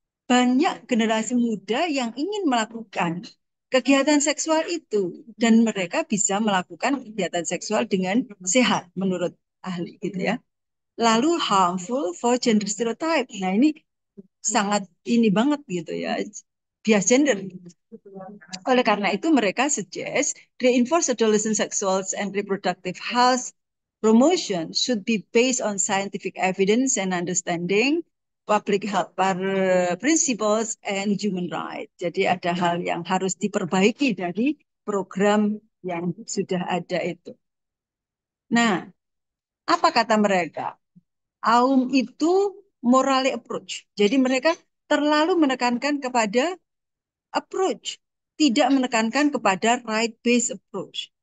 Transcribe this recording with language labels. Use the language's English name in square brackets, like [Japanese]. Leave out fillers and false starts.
[Indonesian] Banyak generasi muda yang ingin melakukan kegiatan seksual itu dan mereka bisa melakukan kegiatan seksual dengan sehat menurut ahli gitu ya. Lalu [English] harmful for gender stereotype. [Indonesian] Nah, ini sangat ini banget gitu ya. Bias gender. Oleh karena itu mereka [English] suggest reinforce adolescent sexual and reproductive health promotion should be based on scientific evidence and understanding public health principles and human rights. [Indonesian] Jadi ada hal yang harus diperbaiki dari program yang sudah ada itu. Nah, apa kata mereka? AUM itu [English] morally approach. [Indonesian] Jadi mereka terlalu menekankan kepada approach, tidak menekankan kepada [English] right-based approach.